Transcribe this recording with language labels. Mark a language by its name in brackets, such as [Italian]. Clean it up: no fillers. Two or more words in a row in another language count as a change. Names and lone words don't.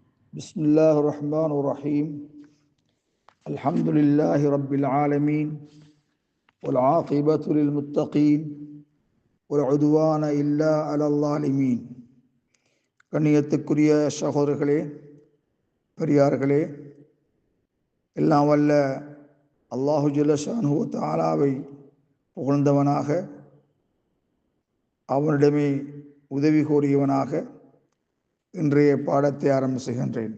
[Arabic] بسم الله الرحمن الرحيم الحمد لله رب العالمين والعاقبة للمتقين والعدوان إلا على الظالمين. [Tamil] கண்ணியத்துக்குரிய சகோதரர்களே, பெரியார்களே, எல்லாம் வல்ல [Arabic] الله جل شأنه وتعالى [Tamil] புகழ்ந்தவனாக, அவனிடமே உதவி கோரியவனாக இன்றைய பாடத்தை ஆரம்பம் செய்கின்றேன்.